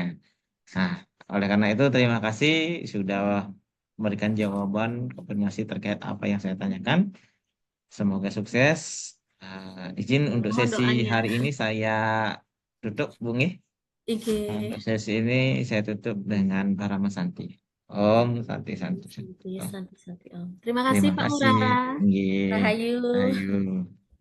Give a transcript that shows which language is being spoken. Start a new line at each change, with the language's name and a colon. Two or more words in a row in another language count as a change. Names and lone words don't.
Indonesian: Nah, oleh karena itu terima kasih sudah memberikan jawaban konfirmasi terkait apa yang saya tanyakan. Semoga sukses. Izin untuk Mohon sesi doanya. hari ini saya tutup, Bung. Oke. Untuk sesi ini saya tutup dengan Parama Santi.
Sanskrit: Om Santi Santi Santi. Santi, Om. Santi, Santi, Om.
Indonesian: Terima kasih Terima Pak kasih. Ngurah. Nggih. Rahayu. Ayo.